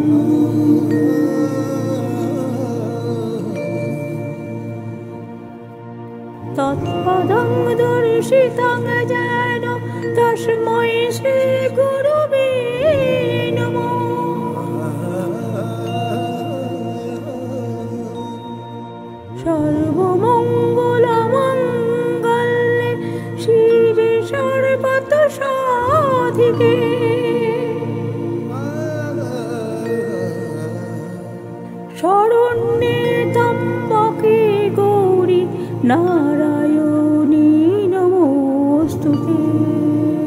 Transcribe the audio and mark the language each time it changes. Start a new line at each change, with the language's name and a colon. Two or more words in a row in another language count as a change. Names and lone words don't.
Sanskrit: তৎপদং দর্শিতং যেন তস্मै শ্রী গুরুবে নমঃ। সর্বমঙ্গল মঙ্গলে শিবে সর্বত সাধিকে। শরণ্যে ত্র্যম্বকে গৌরী নারায়ণী নমস্তুতে।